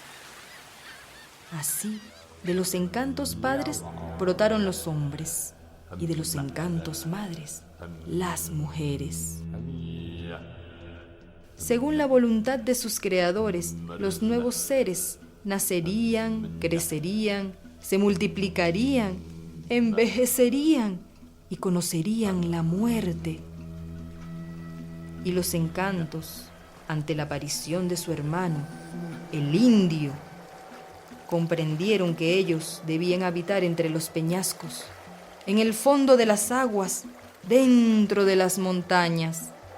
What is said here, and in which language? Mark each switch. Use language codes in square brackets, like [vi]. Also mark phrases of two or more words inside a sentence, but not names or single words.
[es] Así, de los encantos padres brotaron los hombres, y de los encantos madres, las mujeres. Según la voluntad de sus creadores, los nuevos seres nacerían, crecerían, se multiplicarían, envejecerían y conocerían la muerte. Y los encantos, ante la aparición de su hermano, el indio, comprendieron que ellos debían habitar entre los peñascos, en el fondo de las aguas, dentro de las montañas.